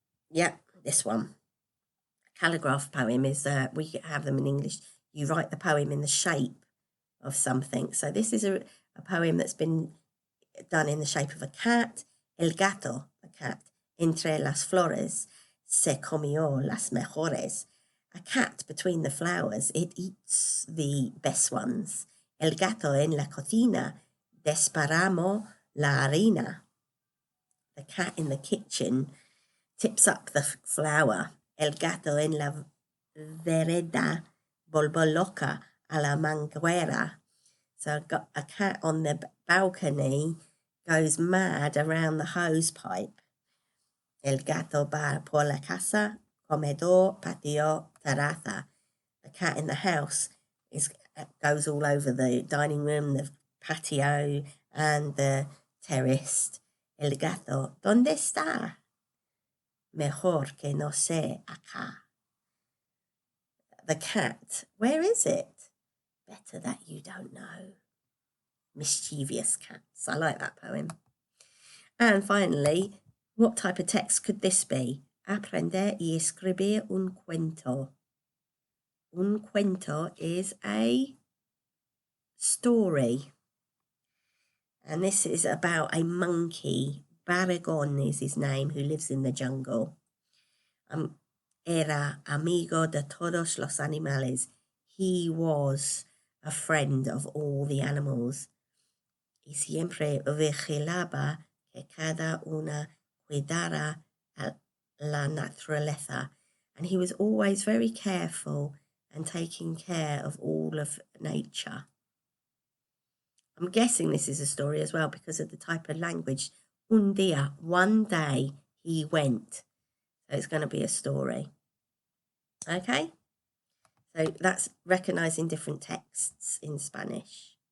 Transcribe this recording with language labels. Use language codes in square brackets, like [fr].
[en] Yep, this one. A calligraph poem is, we have them in English. You write the poem in the shape of something. So this is a poem that's been done in the shape of a cat. [es] El gato, [en] the cat. [es] Entre las flores se comió las mejores. [en] A cat between the flowers, it eats the best ones. [es] El gato en la cocina desparramó la harina. [en] The cat in the kitchen tips up the flour. [es] El gato en la vereda volvió loca a la manguera. [en] So a cat on the balcony goes mad around the hose pipe. [es] El gato va por la casa, comedor, patio, terraza. [en] The cat in the house goes all over the dining room, the patio, and the terrace. [es] El gato, ¿dónde está? Mejor que no sé acá. [en] The cat, where is it? Better that you don't know. Mischievous cats. I like that poem. And finally, what type of text could this be? [es] Aprender y escribir un cuento. Un cuento [en] is a story. And this is about a monkey. Barragón is his name, who lives in the jungle. [es] Era amigo de todos los animales. [en] He was a friend of all the animals. [es] Y siempre vigilaba que cada una cuidara a la naturaleza. [en] And he was always very careful and taking care of all of nature. I'm guessing this is a story as well because of the type of language. [es] Un día, [en] one day, he went. So it's going to be a story. Okay? So that's recognising different texts in Spanish.